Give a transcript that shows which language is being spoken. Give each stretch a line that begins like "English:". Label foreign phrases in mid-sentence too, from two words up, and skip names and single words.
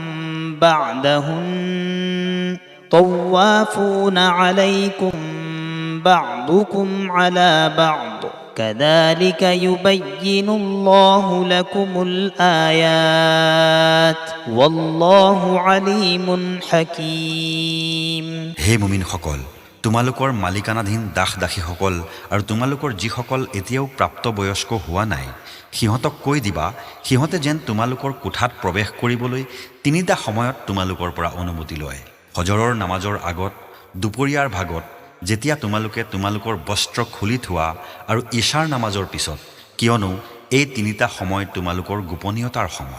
Arabic: بعدهن طوافون عليكم بعضكم على بعض كذلك يبين الله لكم الآيات والله عليم حكيم
Assamese: হে মুমিনসকল, তোমালোকৰ মালিকানাধীন দাস দাসীসকল আৰু তোমালোকৰ যিসকল এতিয়াও প্ৰাপ্তবয়স্ক হোৱা নাই, সিহঁতক কৈ দিবা, সিহঁতে যেন তোমালোকৰ কোঠাত প্ৰৱেশ কৰিবলৈ 3টা সময়ত তোমালোকৰ পৰা অনুমতি লয়। হজৰৰ নামাজৰ আগত, দুপৰীয়াৰ ভাগত, যেতিয়া তোমালোকে তোমালোকৰ বস্ত্ৰ খুলি থোৱা, আৰু ঈশাৰ নামাজৰ পিছত, কিয়নো এই 3টা সময় তোমালোকৰ গোপনীয়তাৰ সময়।